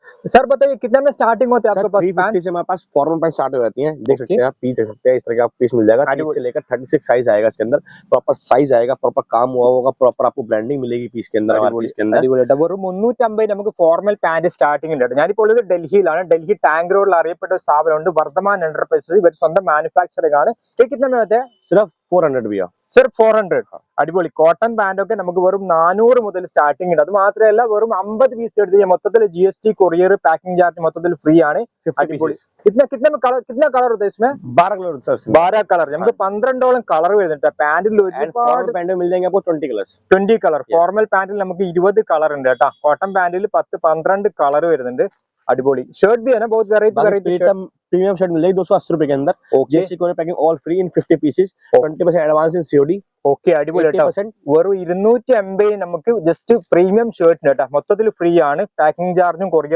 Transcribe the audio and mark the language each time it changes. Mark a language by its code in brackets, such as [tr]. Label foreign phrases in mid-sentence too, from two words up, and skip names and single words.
[hi] सर बताइए कितने में स्टार्टिंग होते हैं आपके पास? 350 से हमारे पास [en] formal pant [hi] स्टार्ट हो जाती हैं, देख सकते हैं आप, पीस देख सकते हैं, इस तरह का पीस मिल जाएगा 30 से लेकर 36 साइज आएगा इसके अंदर, [en] proper size [hi] आएगा, प्रॉपर काम हुआ होगा, प्रॉपर आपको ब्रांडिंग मिलेगी पीस के अंदर, हमारे पीस के अंदर। [ml] വെറും 350 നമുക്ക് [en] formal pant starting [ml] ഉണ്ട്. ഞാനിപ്പോൾ ഉള്ളത് ഡൽഹിയിലാണ്. ഡൽഹി ടാങ്ക് റോഡിൽ അറിയപ്പെട്ട ഒരു സ്ഥാപനമുണ്ട്, വർദ്ധമാൻ എന്റർപ്രൈസസ്. ഇവർ സ്വന്തം മാനുഫാക്ചറിംഗ് ആണ്. [hi] कितने में होते हैं? सिर्फ 400 भैया, [ml] സിർഫ് 400. അടിപൊളി [en] cotton pant [ml] ഒക്കെ നമുക്ക് വെറും 400 മുതൽ സ്റ്റാർട്ടിംഗ് ഉണ്ട്. അത് മാത്രമല്ല വെറും 50 പീസ് എടുത്ത് മൊത്തത്തിൽ [en] GST courier packing charge [ml] മൊത്തത്തിൽ ഫ്രീ ആണ്. അടിപൊളി. [hi] कितने कितने में कलर, कितना कलर होता है इसमें? 12 कलर होता है, 12 कलर. [ml] നമുക്ക് 12ഓളം കളർ വരുന്നുണ്ട് പാന്റിൽ. ഒരുപാട് [hi] पैंट मिल जाएंगे आपको 20 कलर्स. [ml] 20 കളർ. ഫോർമൽ പാന്റിൽ നമുക്ക് 20 കളർ ഉണ്ട് കേട്ടോ. കോട്ടൺ പാന്റിൽ 10-12 കളർ വരുന്നുണ്ട്. [hi] अड़बोली शर्ट भी है ना, बहुत वेराइटी [en] premium shirt [hi] मिलेगी 280 रुपए के अंदर. जेसी कोने पैकिंग [en] all free in 50 pieces, [hi] 20% [en] advance in [hi] COD. [ml] ഓക്കെ അടിപൊളി കേട്ടോ. വെറും 250 നമുക്ക് [en] just premium [ml] ഷർട്ടിന് കേട്ടോ, മൊത്തത്തിൽ ഫ്രീ ആണ്. പാക്കിംഗ് ചാർജും കൊറിയർ